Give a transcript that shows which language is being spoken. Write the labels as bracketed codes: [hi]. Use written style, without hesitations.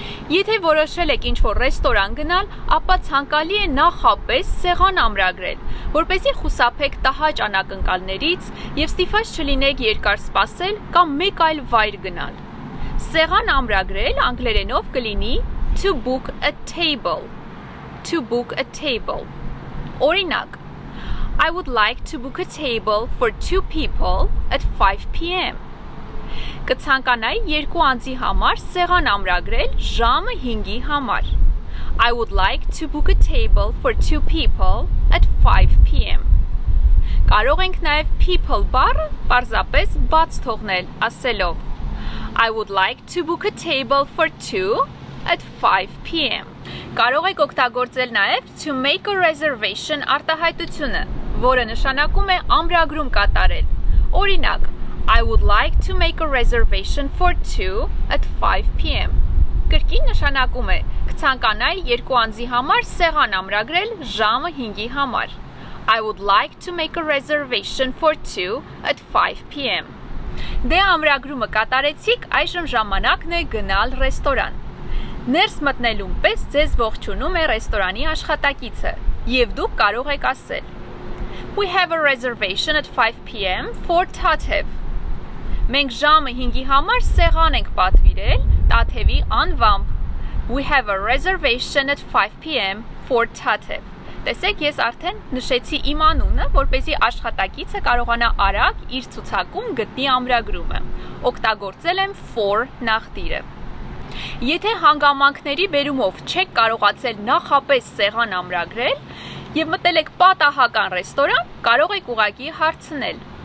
[hy] Եթե որոշել եք ինչ-որ ռեստորան գնալ, ապա ցանկալի է նախապես սեղան ամրագրել, որպեսզի խուսափեք տհաճ անակնկալներից եւ ստիպված չլինեք երկար սպասել կամ մեկ այլ վայր գնալ։ Սեղան ամրագրել անգլերենով կլինի [en] to book a table. To book a table. Օրինակ, I would like to book a table for 2 people at 5 p.m. [hy] Կցանկանայի երկու անձի համար սեղան ամրագրել ժամը 5-ի համար. [en] I would like to book a table for 2 people at 5 p.m. [hy] Կարող ենք նաև people բառը պարզապես բաց թողնել [en] ասելով I would like to book a table for 2 at 5 p.m. [hy] Կարող եք օգտագործել նաև [en] to make a reservation [hy] արտահայտությունը, որը նշանակում է ամրագրում կատարել։ Օրինակ, [en] I would like to make a reservation for 2 at 5 p.m. [hy] Կրկին նշանակում է կցանկանայի երկու անձի համար սեղան ամրագրել ժամը 5-ի համար. [en] I would like to make a reservation for 2 at 5 p.m. [hy] Դե ամրագրումը կատարեցիք, այժմ ժամանակն է գնալ ռեստորան։ Ներս մտնելուն պես ձեզ ողջունում է ռեստորանի աշխատակիցը, եւ դուք կարող եք ասել [en] We have a reservation at 5 p.m. for Tatev. [hy] Մենք ժամը 5-ի համար սեղան ենք պատվիրել Tatev-ի անվամբ. [en] We have a reservation at 5 p.m. for Tatev. [hy] Տեսեք, ես արդեն նշեցի իմ անունը, որպեսզի աշխատակիցը կարողանա արագ իր ցուցակում գտնի ամրագրումը։ Օգտագործել եմ for նախդիրը։ Եթե հանգամանքների բերումով չեք կարողացել նախապես սեղան ամրագրել եւ մտել եք պատահական ռեստորան, կարող եք ուղղակի հարցնել.